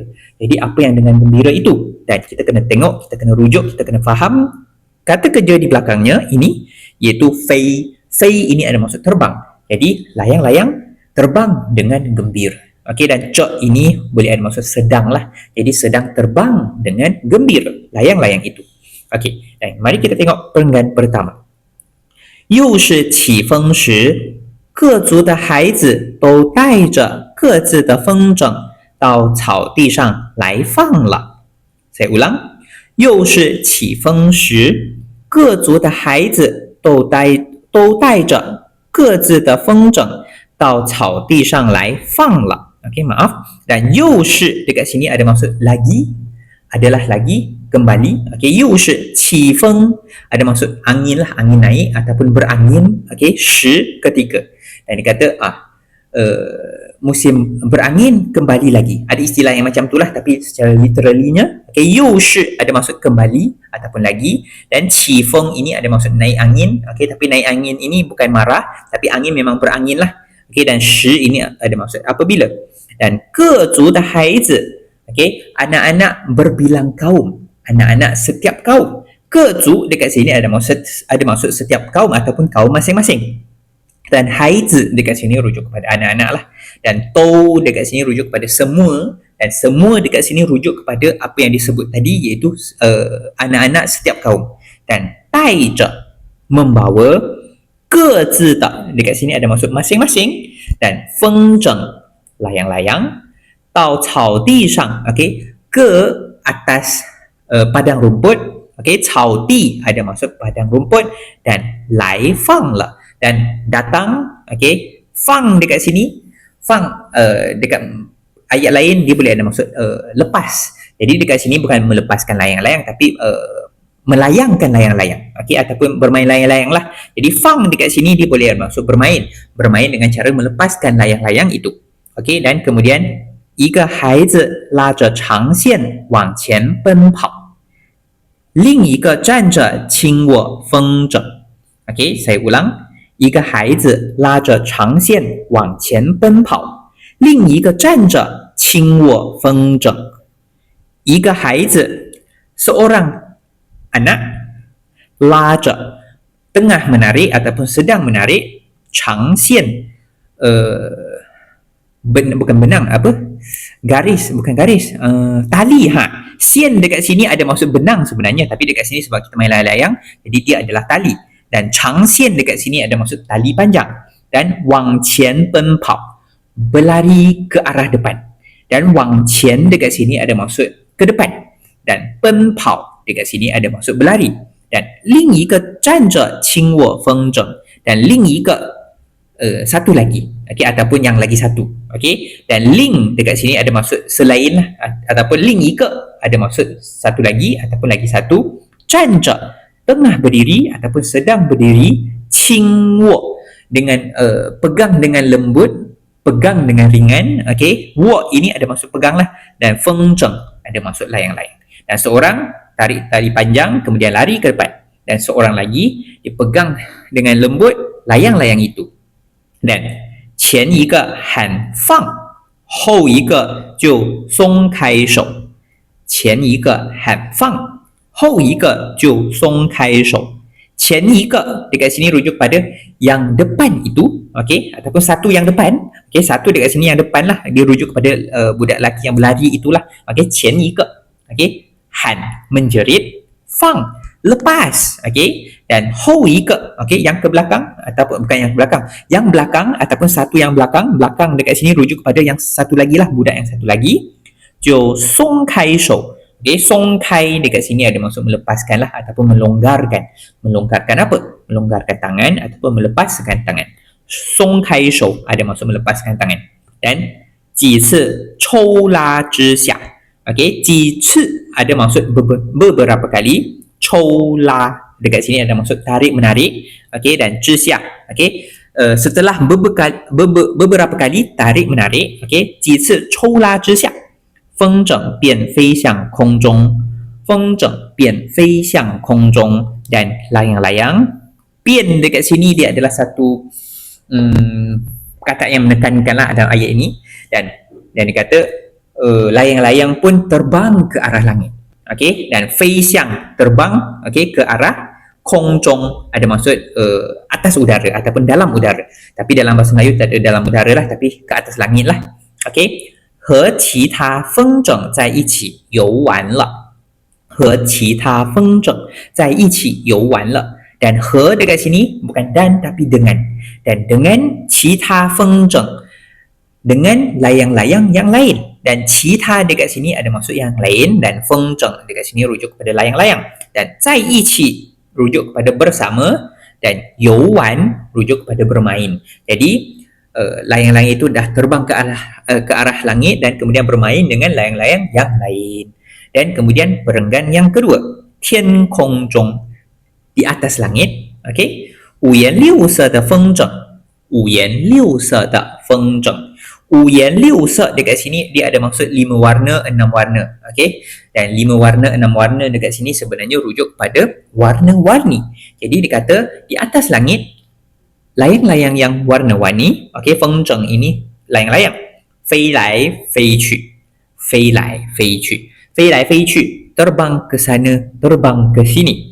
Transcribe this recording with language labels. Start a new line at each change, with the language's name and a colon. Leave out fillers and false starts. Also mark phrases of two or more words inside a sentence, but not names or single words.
Malay: Jadi apa yang dengan gembira itu? Dan kita kena tengok, kita kena rujuk, kita kena faham kata kerja di belakangnya ini, iaitu fei. Fei ini ada maksud terbang. Jadi layang-layang terbang dengan gembira. Okey, dan cok ini boleh ada maksud sedang lah. Jadi sedang terbang dengan gembira layang-layang itu. Okey, dan mari kita tengok perenggan pertama.
Chinese: 又是起风时，各族的孩子都带着各自的风筝到草地上来放了。
Malay: Saya ulang.
Chinese: 又是起风时，各族的孩子都带着各自的风筝到草地上来放了。
Malay: Okey, maaf. Dan
Chinese: 又是
Malay: dekat sini ada maksud lagi, adalah lagi, kembali. Okey,
Chinese: 又是起风
Malay: ada maksud angin lah, angin naik ataupun berangin. Okey, 时 ketiga. Dan dia kata musim berangin kembali lagi. Ada istilah yang macam itulah tapi secara literalinya, okey,
Chinese: 又是
Malay: ada maksud kembali ataupun lagi, dan
Chinese: 起风
Malay: ini ada maksud naik angin. Okey, tapi naik angin ini bukan marah, tapi angin memang berangin lah. Okey, dan 时 ini ada maksud apabila. Dan
Chinese: 各族的孩子,
Malay: okey, anak-anak berbilang kaum, anak-anak setiap kaum.
Chinese: 各族
Malay: dekat sini ada maksud setiap kaum ataupun kaum masing-masing. Dan 孩子 dekat sini rujuk kepada anak-anak lah. Dan 都 dekat sini rujuk kepada semua, dan semua dekat sini rujuk kepada apa yang disebut tadi, iaitu anak-anak setiap kaum. Dan 带着 membawa,
Chinese: 各自的
Malay: dekat sini ada maksud masing-masing, dan 风筝 layang-layang,
Chinese: 到草地上,
Malay: okey, ke atas padang rumput. Okey, 草地 ada maksud padang rumput, dan
Chinese: 来放了,
Malay: dan datang. Okey, 放 dekat sini, 放 dekat ayat lain dia boleh ada maksud lepas. Jadi dekat sini bukan melepaskan layang-layang tapi melayangkan layang-layang. Okey, ataupun bermain layang-layang lah. Jadi 放 dekat sini dia boleh ada maksud bermain dengan cara melepaskan layang-layang itu. Okey, dan kemudian
Chinese: 一个孩子拉着长线往前奔跑，另一个站着轻握风筝。
Malay: Okey, saya ulang.
Chinese: 一个孩子拉着长线往前奔跑，另一个站着轻握风筝。一个孩子
Malay: seorang anak 拉着 tengah menarik ataupun sedang menarik
Chinese: 长线
Malay: bukan benang, apa? Garis, bukan garis, tali. Sian dekat sini ada maksud benang sebenarnya, tapi dekat sini sebab kita main layang-layang, jadi dia adalah tali. Dan
Chinese: 长线
Malay: dekat sini ada maksud tali panjang. Dan
Chinese: 往前奔跑,
Malay: berlari ke arah depan. Dan
Chinese: 往前
Malay: dekat sini ada maksud ke depan. Dan 奔跑 dekat sini ada maksud berlari. Dan
Chinese: 另一个站着轻握风筝,
Malay: dan
Chinese: 另一个
Malay: satu lagi, okey, ataupun yang lagi satu. Okey, dan 另 dekat sini ada maksud selain lah, ataupun
Chinese: 另一个
Malay: ada maksud satu lagi ataupun lagi satu. 站着 tengah berdiri ataupun sedang berdiri.
Chinese: 轻握
Malay: dengan pegang dengan lembut, pegang dengan ringan. Okey, 握 ini ada maksud pegang lah, dan 风筝 ada maksud layang-layang. Dan seorang tarik tali panjang kemudian lari ke depan, dan seorang lagi dia pegang dengan lembut layang-layang itu.
Chinese: Dan 前一个喊放，后一个就松开手。前一个喊放，后一个就松开手。前一个
Malay: dekat sini rujuk pada yang depan itu, okey, ataupun satu yang depan. Okey, satu dekat sini yang depan lah, dia rujuk kepada budak lelaki yang berlari itulah. Okey,
Chinese: 前一个,
Malay: okey, han menjerit, fang lepas, okey, dan 后一个, okey, yang ke belakang ataupun bukan yang ke belakang, yang belakang ataupun satu yang belakang dekat sini rujuk kepada yang satu lagi lah, budak yang satu lagi.
Chinese: 就松开手.
Malay: Okey, 松开 dekat sini ada maksud melepaskan lah ataupun melonggarkan. Melonggarkan apa? Melonggarkan tangan ataupun melepaskan tangan.
Chinese: 松开手
Malay: ada maksud melepaskan tangan. Dan
Chinese: 几次抽拉之下.
Malay: Okey,
Chinese: 几次
Malay: ada maksud beberapa kali. 抽拉 dekat sini ada maksud tarik menarik. Okey, dan 之下. Okey, setelah beberapa kali tarik menarik. Okey,
Chinese: 几次抽拉之下. 风筝便飞向空中，风筝便飞向空中.
Malay: Dan layang-layang, 便 dekat sini dia adalah satu kata yang menekankanlah dalam ayat ini. Dan dia kata layang-layang pun terbang ke arah langit. Okey, dan 飞向 terbang, okey, ke arah 空中 ada maksud atas udara ataupun dalam udara. Tapi dalam bahasa Melayu tak ada dalam udara lah, tapi ke atas langit lah. Okey,
Chinese: 和其他风筝在一起游玩了，和其他风筝在一起游玩了.
Malay: Dan 和 dekat sini bukan dan tapi dengan. Dan dengan
Chinese: 其他风筝,
Malay: dengan layang-layang yang lain. dan cita dekat sini ada maksud yang lain, dan fengzheng dekat sini rujuk kepada layang-layang, dan
Chinese: 在一起
Malay: rujuk kepada bersama, dan youwan rujuk kepada bermain. Jadi layang-layang itu dah terbang ke arah langit dan kemudian bermain dengan layang-layang yang lain. Dan kemudian perenggan yang kedua,
Chinese: 天空中,
Malay: di atas langit. Okey,
Chinese: 五颜六色的风筝，五颜六色的风筝。五颜六色
Malay: dekat sini dia ada maksud 5 warna 6 warna. Okey, dan 5 warna 6 warna dekat sini sebenarnya rujuk pada warna-warni. Jadi dikata di atas langit layang-layang yang warna-warni. Okey, 风筝 ini layang-layang.
Chinese: 飞来飞去，飞来飞去，飞来飞去
Malay: terbang ke sana, terbang ke sini.